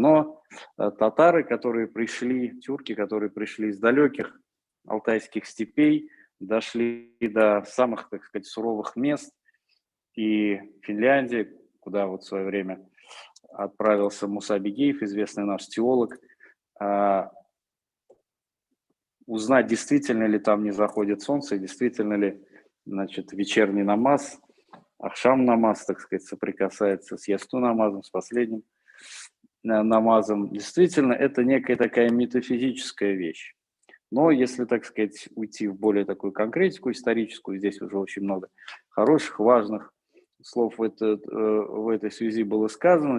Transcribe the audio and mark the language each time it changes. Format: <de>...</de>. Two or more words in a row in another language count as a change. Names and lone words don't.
<ru>Но татары, тюрки, которые пришли из далеких алтайских степей, дошли до самых, так сказать, суровых мест, и Финляндии, куда вот в свое время отправился Муса Бигеев, известный наш теолог, узнать, действительно ли там не заходит солнце, и действительно ли, значит, вечерний намаз,</ru> <tt>ахшам намаз,</tt> <ru>так сказать, соприкасается с ясту намазом, с последним намазом. Действительно, это некая такая метафизическая вещь. Но если, так сказать, уйти в более такую конкретику историческую, здесь уже очень много хороших, важных слов в этой связи было сказано.</ru>